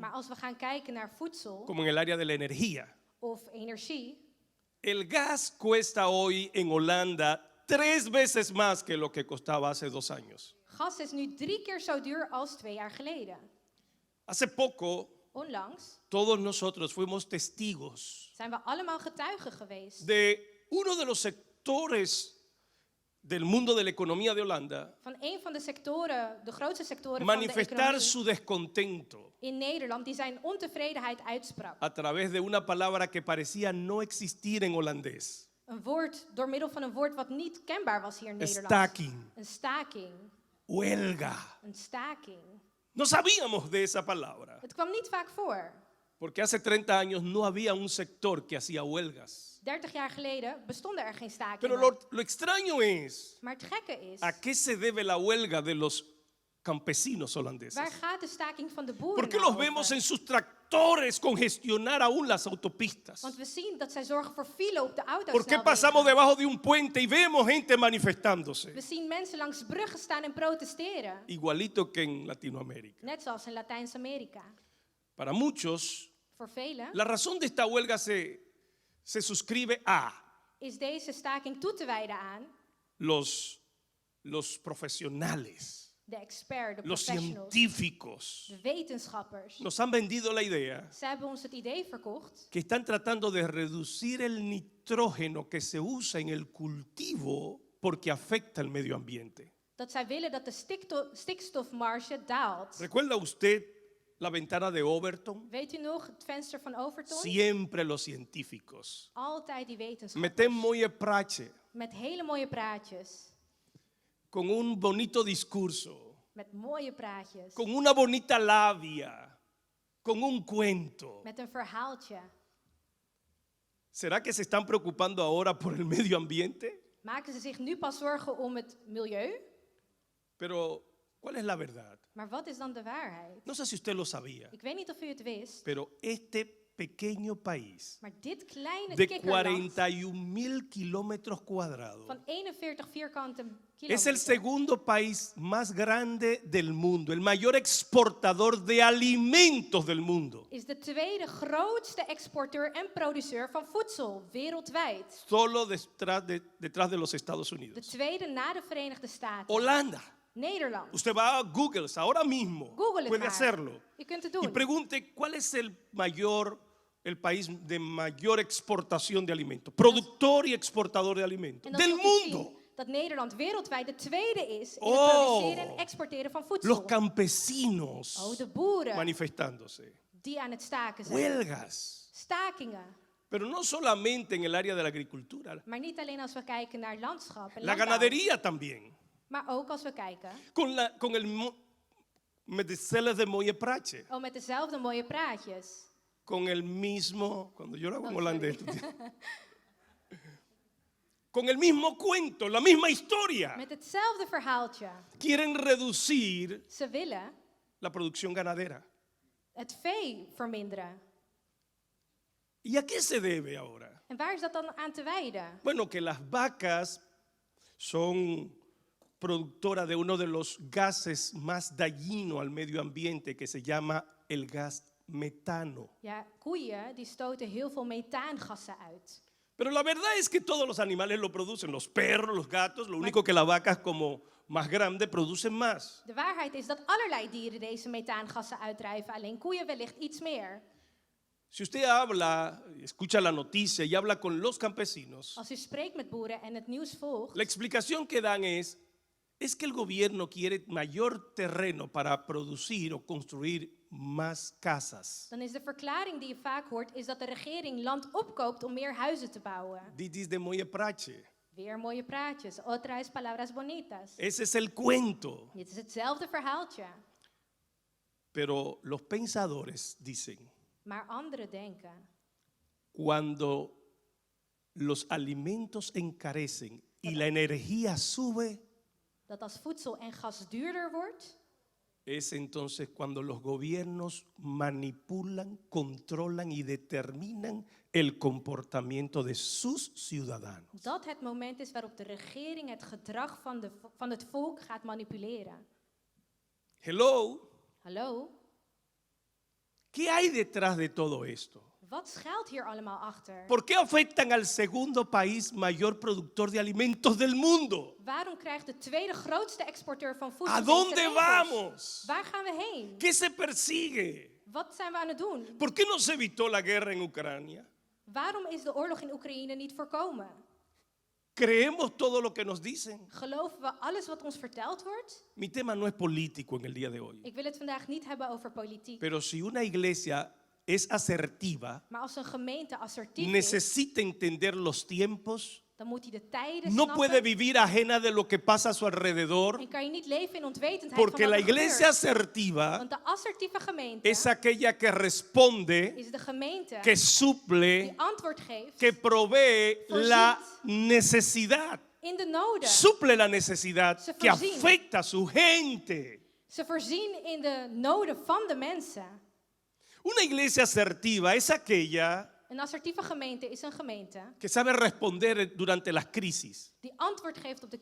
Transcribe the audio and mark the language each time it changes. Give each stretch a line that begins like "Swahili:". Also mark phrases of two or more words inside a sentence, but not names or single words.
Dutch: Maar als we gaan kijken naar voedsel
Spanish: como en el área de la energía.
Dutch: of energie,
Spanish: El gas cuesta hoy en Holanda 3 veces más que lo que costaba hace 2 años.
Dutch: gas is nu 3 keer zo duur als 2 jaar geleden.
Spanish: Hace poco,
Dutch: Onlangs
Spanish: todos nosotros fuimos testigos
Dutch: zijn we allemaal getuigen geweest
Spanish: de uno de los sectores del mundo de la economía de Holanda
Dutch: van een van de sectoren, de grootste sectoren van de
Spanish: manifestar
Dutch: economie
Spanish: su descontento
Dutch: in Nederland, die zijn ontevredenheid uitsprak.
Spanish: a través de una palabra que parecía no existir en holandés.
Dutch: Een woord, door middel van een woord wat niet kenbaar was hier in Nederland. Staking, Een staking.
Spanish: huelga.
Dutch: Een staking.
Spanish: No sabíamos de esa palabra,
Dutch: Het kwam niet vaak voor.
Spanish: porque hace 30 años no había un sector que hacía huelgas.
Dutch: 30 jaar geleden bestonden er geen stakingen.
Spanish: Pero lo extraño es,
Dutch: Maar het gekke is,
Spanish: ¿a qué se debe la huelga de los campesinos
Dutch: waar
Spanish: holandeses?
Dutch: gaat de staking van de boeren
Spanish: ¿Por qué
Dutch: nou
Spanish: los vemos
Dutch: over?
Spanish: en sus tractores congestionar aún las autopistas?
Dutch: Want we zien dat zij zorgen voor file op de
Spanish: ¿Por qué pasamos
Dutch: autosnelwegen.
Spanish: debajo de un puente y vemos gente manifestándose?
Dutch: We zien mensen langs bruggen staan en protesteren.
Spanish: Igualito que en Latinoamérica.
Dutch: Net zoals in Latijns-Amerika.
Spanish: Para muchos,
Dutch: Voor velen
Spanish: la razón de esta huelga se suscribe a
Dutch: is deze staking toe te wijden aan
Spanish: los profesionales,
Dutch: de expert, de
Spanish: los
Dutch: professionals,
Spanish: científicos.
Dutch: de wetenschappers.
Spanish: Nos han vendido la idea
Dutch: Ze hebben ons het idee verkocht
Spanish: que están tratando de reducir el nitrógeno que se usa en el cultivo porque afecta el medio ambiente.
Dutch: dat zij willen dat de stikstofmarge daalt.
Spanish: ¿Recuerda usted la ventana de Overton?
Dutch: Weet u nog het venster van Overton?
Spanish: Siempre los científicos.
Dutch: Altijd die wetenschappers. Meten mooie praatje, Met hele mooie praatjes.
Spanish: con un bonito discurso,
Dutch: Met mooie praatjes.
Spanish: con una bonita labia, con un cuento.
Dutch: Met een verhaaltje.
Spanish: ¿Será que se están preocupando ahora por el medio ambiente?
Dutch: Maken ze zich nu pas zorgen om het milieu?
Spanish: Pero, ¿cuál es la verdad?
Dutch: Maar wat is dan de waarheid?
Spanish: No sé si usted lo sabía,
Dutch: Ik weet niet of u het wist,
Spanish: pero este pequeño país Maar dit kleine de
Dutch: kikkerland
Spanish: 41.000 kilómetros cuadrados
Dutch: van 41 vierkante
Spanish: es el
Dutch: kilometer
Spanish: segundo país más grande del mundo, el mayor exportador de alimentos del mundo.
Dutch: is de tweede grootste exporteur en produceur van voedsel wereldwijd.
Spanish: Solo detrás de los Estados
Dutch: De
Spanish: Unidos.
Dutch: tweede na de Verenigde Staten.
Spanish: Holanda.
Dutch: Nederland.
Spanish: Usted va a Google ahora mismo,
Dutch: Google het
Spanish: puede
Dutch: maar.
Spanish: hacerlo.
Dutch: Je kunt het
Spanish: Y
Dutch: doen.
Spanish: pregunte cuál es el país de mayor exportación de alimentos, productor y exportador de alimentos
Dutch: En dan
Spanish: del
Dutch: zult u
Spanish: mundo.
Dutch: zien dat Nederland wereldwijd de tweede is in Oh. het produceren en exporteren van voedsel.
Spanish: Los campesinos
Dutch: Oh, de boeren
Spanish: manifestándose,
Dutch: die aan het staken zijn.
Spanish: huelgas,
Dutch: Stakingen.
Spanish: pero no solamente en el área de la agricultura,
Dutch: Maar niet alleen als we kijken naar landschap en
Spanish: la
Dutch: landbouw,
Spanish: ganadería también,
Dutch: maar ook als we kijken
Spanish: con el Metzeler de Moyeprache,
Dutch: met dezelfde mooie praatjes.
Spanish: con el mismo, cuando yo lo hago en No, holandés, con el mismo cuento, la misma historia.
Dutch: Met hetzelfde verhaaltje.
Spanish: Quieren reducir
Dutch: Ze willen
Spanish: la producción ganadera.
Dutch: het vee verminderen.
Spanish: ¿Y a qué se debe ahora?
Dutch: En waar is dat dan aan te wijden?
Spanish: Bueno, que las vacas son productoras de uno de los gases más dañinos al medio ambiente que se llama el gas metano.
Dutch: Ja, koeien die stoten heel veel methaangassen uit.
Spanish: Pero la verdad es que todos los animales lo producen, los perros, los gatos, lo único que las vacas como más grandes producen más.
Dutch: De waarheid is dat allerlei dieren deze methaangassen uitdrijven, alleen koeien wellicht iets meer.
Spanish: Si usted habla, escucha la noticia y habla con los campesinos,
Dutch: Als u spreekt met boeren en het nieuws volgt,
Spanish: la explicación que dan es que el gobierno quiere mayor terreno para producir o construir más casas.
Dutch: dan is de verklaring die je vaak hoort, is dat de regering land opkoopt om meer huizen te bouwen. Dit is de Moyeprache. Weer mooie praatjes.
Spanish: Otras palabras bonitas. Ese es el cuento.
Dutch: Dit is hetzelfde verhaaltje.
Spanish: Pero los pensadores dicen,
Dutch: Maar anderen denken,
Spanish: cuando los alimentos encarecen y la energía sube,
Dutch: dat als voedsel en gas duurder wordt,
Spanish: es entonces cuando los gobiernos manipulan, controlan y determinan el comportamiento de sus ciudadanos.
Dutch: dat het moment is waarop de regering het gedrag van het volk gaat manipuleren.
Spanish: Hello,
Dutch: Hallo?
Spanish: ¿qué hay detrás de todo esto?
Dutch: Wat schuilt hier allemaal achter?
Spanish: ¿Por qué afectan al segundo país mayor productor de alimentos del mundo?
Dutch: Waarom krijgt de tweede grootste exporteur van voedsel
Spanish: ¿A
Dutch: deze
Spanish: dónde
Dutch: regels?
Spanish: vamos?
Dutch: Waar gaan we heen?
Spanish: ¿Qué se persigue?
Dutch: Wat zijn we aan het doen?
Spanish: ¿Por qué no se evitó la guerra en Ucrania?
Dutch: Waarom is de oorlog in Oekraïne niet voorkomen?
Spanish: ¿Creemos todo lo que nos dicen?
Dutch: Geloven we alles wat ons verteld wordt?
Spanish: Mi tema no es político en el día de hoy.
Dutch: Ik wil het vandaag niet hebben over politiek.
Spanish: Pero si una iglesia es asertiva,
Dutch: Maar als een gemeente assertief is,
Spanish: necesita entender los tiempos,
Dutch: dan moet hij de tijden
Spanish: no
Dutch: snappen.
Spanish: puede vivir ajena de lo que pasa a su alrededor,
Dutch: En kan je niet leven in onwetendheid
Spanish: porque
Dutch: van
Spanish: la
Dutch: wat er
Spanish: iglesia
Dutch: gebeurt.
Spanish: asertiva
Dutch: Want de assertieve gemeente
Spanish: es aquella que responde,
Dutch: is de gemeente
Spanish: que suple,
Dutch: die antwoord geeft
Spanish: que provee la necesidad,
Dutch: in de noden.
Spanish: suple la necesidad Se que
Dutch: voorzien.
Spanish: afecta a su gente.
Dutch: Ze voorzien in de noden van de mensen.
Spanish: Una iglesia asertiva es aquella
Dutch: Een assertieve gemeente is een gemeente
Spanish: que sabe responder durante las crisis,
Dutch: die antwoord geeft op de